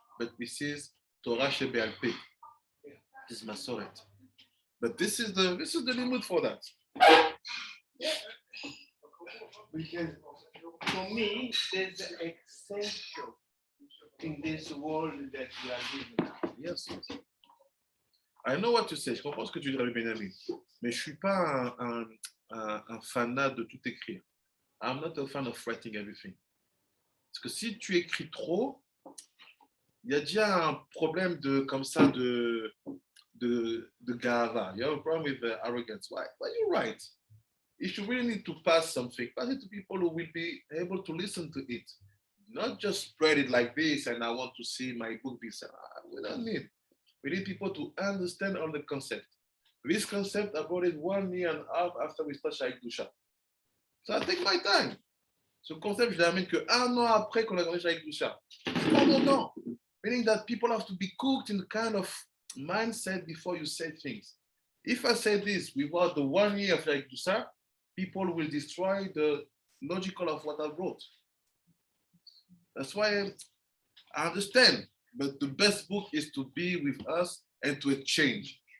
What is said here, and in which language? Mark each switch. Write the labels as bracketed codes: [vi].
[en] But this is Torah Shebe'al Peh. This is Masoret. But this is the limit for that. Because for me, there's an essential in this world that we are living. Yes. I know what you say. [fr] Je comprends ce que tu dis, Rabbi Benjamin. Mais je ne suis pas un fanat de tout écrire. [en] I'm not a fan of writing everything. [fr] Parce que si tu écris trop, il y a déjà un problème comme ça de gava. [en] You have a problem with arrogance. Why you write? If you really need to pass something, pass it to people who will be able to listen to it. Not just spread it like this and I want to see my book be said. We don't need. We need people to understand all the concept. This concept, I brought it 1 year and a half after we started Shaik Dusha. So I take my time. [fr] Ce concept, je l'amène que 1 an après qu'on a commencé Shaik Dusha. C'est pas longtemps. [en] Meaning that people have to be cooked in the kind of mindset before you say things. If I say this without the 1 year of Shaik Dusha, people will destroy the logical of what I wrote. That's why I understand. But the best book is to be with us and to exchange.